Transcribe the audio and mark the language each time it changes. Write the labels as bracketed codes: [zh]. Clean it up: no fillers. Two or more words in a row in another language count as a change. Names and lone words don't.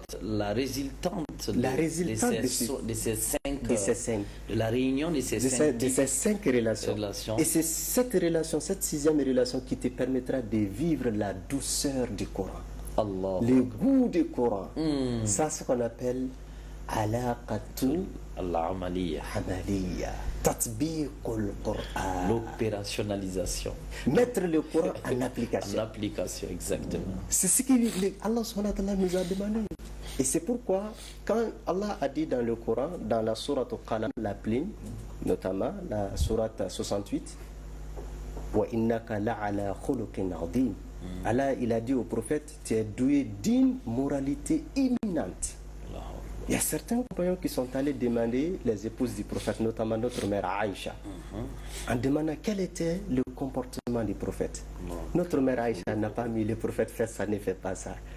[fr] la résultante de ces 5, de la réunion de ces 5 relations. Et c'est cette relation, cette 6e relation qui te permettra de vivre la douceur du Coran. Allah. Le goût du Coran. Ça, c'est ce qu'on appelle alaqatul [ar] العملية. تطبيق القرآن. [fr] L'opérationnalisation. Mettre le Coran en application. En application, exactement. C'est ce que Allah [ar] سبحانه وتعالى [fr] nous a demandé. Et c'est pourquoi, quand Allah a dit dans le Coran, dans la sourate Al-Qalam, la plume, notamment la sourate 68, [ar] وإنك لعلى خلق عظيم. [fr] Allah, il a dit au prophète, tu es doué d'une moralité imminente. Il y a certains compagnons qui sont allés demander les épouses du prophète, notamment notre mère Aïcha, en demandant quel était le comportement du prophète. Notre mère Aïcha n'a pas mis le prophète fait ça, ne fait pas ça.